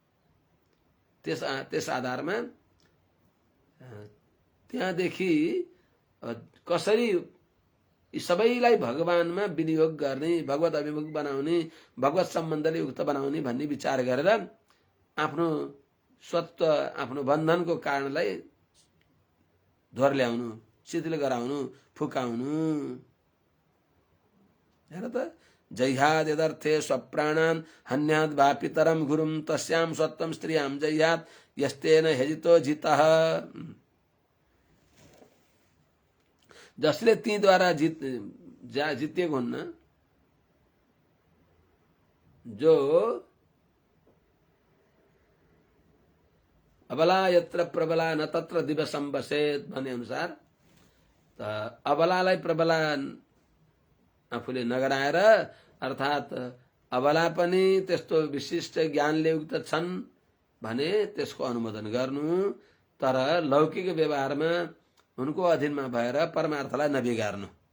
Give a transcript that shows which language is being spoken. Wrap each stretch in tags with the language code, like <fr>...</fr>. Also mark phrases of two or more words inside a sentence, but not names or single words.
<ne>त्यस आधारमा त्यहाँदेखि कसरी यी सबैलाई भगवानमा विनियोग गर्ने, भगवत अभिमुख बनाउने, भगवत सम्बन्धले युक्त बनाउने भन्ने विचार गरेर आफ्नो स्वत्व, आफ्नो बन्धनको कारणलाई दोहोर्याउनु, शिथिल गराउनु, फुकाउनु। हेर त,</ne> <sa>जह्याद यदर्थे स्वप्राणान् हन्याद् वा पितरं गुरुं तस्यां स्वत्वं स्त्रियां जह्यात् यस्तेन हेजितो जितः।</sa> <ne>जसले तीद्वारा जितेको हुन्न, जो</ne> <sa>अबला यत्र प्रबला न तत्र दिवसं बसेत</sa> <ne>भन्ने अनुसार त अबलालाई प्रबला आफूले नगराएर, अर्थात् अबला पनि त्यस्तो विशिष्ट ज्ञानले युक्त छन् भने त्यसको अनुमोदन गर्नु, तर लौकिक व्यवहारमा उनको अधीनमा भएर परमार्थलाई नबिगार्नु।</ne>